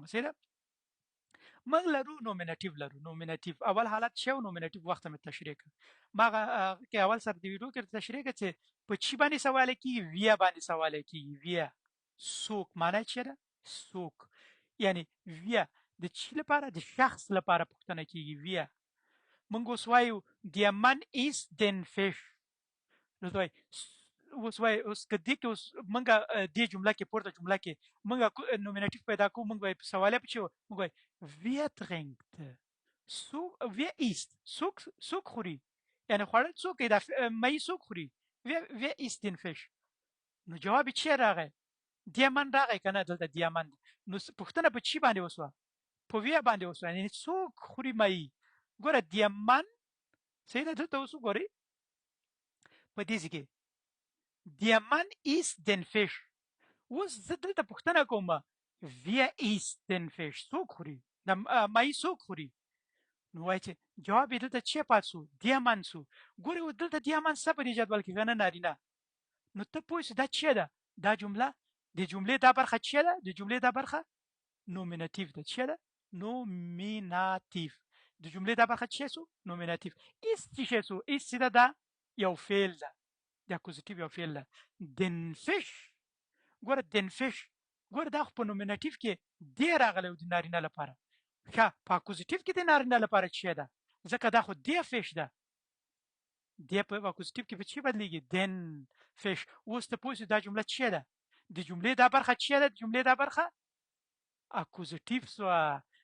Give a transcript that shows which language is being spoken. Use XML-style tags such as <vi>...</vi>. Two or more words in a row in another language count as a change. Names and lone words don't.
<ps>سیده موږ لرو نومینټیو اول حالت څه و نومینټیو وخت مې تشریح کړ. ما هغه کې اول سر د ویډیو کې تشریح کړ چې په چی باندې سوال کیږي ویا باندې سوال کیږي. ویا څوک معنی څه ده څوک یعنی ویا د چی لپاره د شخص لپاره پوښتنه کیږي. ویا موږ اوس وایو</ps> <de>der Mann ist den Fisch.</de> <ps>نو دوی اوس وای اوس کدی کې اوس مونږه دې جمله کې پورته جمله کې مونږه نومینټیو پیدا کوو مونږ به سواله پچو مونږ وای</ps> <de>wer trinkt so wer isst</de> <ps>څوک خوري یعنی خوړل څوک دا مې څوک خوري</ps> <de>wer isst den Fisch.</de> <ps>نو جواب چی راغی</ps> <de>der Mann</de> <ps>راغی کنه دلته</ps> <de>der Mann.</de> <ps>نو پوښتنه په چی باندې وسوه په wer باندې وسوه یعنی څوک خوري مې ګوره</ps> <de>der Mann</de> <ps>صحیح ده دلته اوس ګوري په دې کې</ps> <de>der Mann isst den Fisch.</de> <ps>اوس زه دلته پوښتنه کوم</ps> <de>wer isst den Fisch</de> <ps>څوک خوري د مې څوک خوري. نو وایي چې جواب یې دلته څه پات سو</ps> <de>der Mann</de> <ps>سو. ګورې دلته</ps> <de>der Mann</de> <ps>څه په دې جدول کې غنه نارینه. نو ته پوه شې دا څه ده دا جمله د جملې دا برخه څه ده د جملې دا برخه نومینټیو ده. څه ده نومیناتیو د جملې دا برخه څه سو نومیناتیو. ایست څه سو ایست دا یو فعل ده د اکوزیټیو یو فعل ده.</ps> <de>den Fisch</de> <ps>ګوره</ps> <de>den Fisch</de> <ps>ګوره دا خو په نومینټیو کې دی راغلی د نارینه لپاره. ښه په اکوزیټیو کې د نارینه لپاره څه ده ځکه دا خو</ps> <de>der Fisch</de> <ps>ده دی په اکوزیټیو کې په څه بدلیږي</ps> <de>den Fisch.</de> <ps>اوس ته پوه شې دا جمله څه ده د جملې دا برخه څه ده د جملې دا برخه اکوزیټیو سوه.</ps>